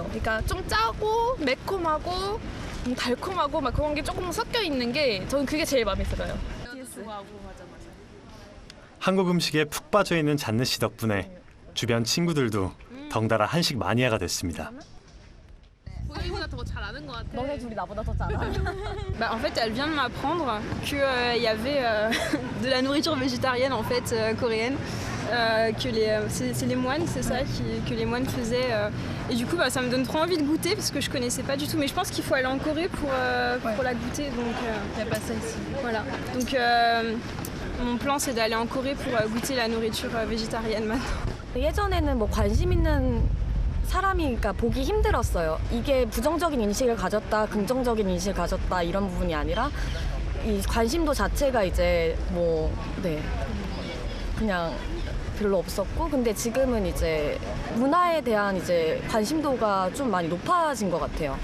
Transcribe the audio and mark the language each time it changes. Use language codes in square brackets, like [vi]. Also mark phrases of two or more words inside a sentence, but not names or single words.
[ko] 그러니까 좀 짜고 매콤하고 달콤하고 막 그런 게 조금 섞여 있는 게 저는 그게 제일 마음에 들어요. 한국 음식에 푹 빠져 있는 잔느 씨 덕분에 주변 친구들도 덩달아 한식 마니아가 됐습니다. 보이보다 더 잘 아는 것 같아. 너네 둘이 나보다 더 잘 알아. [fr] Bah, en fait, elle vient de m'apprendre qu'il y avait de la nourriture végétarienne en fait coréenne, que c'est les moines, c'est ça, que les moines faisaient. Et du coup, bah, ça me donne trop envie de goûter parce que je connaissais pas du tout. Mais je pense qu'il faut aller en Corée pour la goûter. Donc, il n'y a pas ça ici. Voilà. Donc, mon plan, c'est d'aller en Corée pour goûter la nourriture végétarienne maintenant. [ko] 예전에는 뭐 관심 있는 사람이 그러니까 보기 힘들었어요. 이게 부정적인 인식을 가졌다, 긍정적인 인식을 가졌다 이런 부분이 아니라 이 관심도 자체가 이제 뭐 그냥 별로 없었고 근데 지금은 이제 문화에 대한 이제 관심도가 좀 많이 높아진 것 같아요.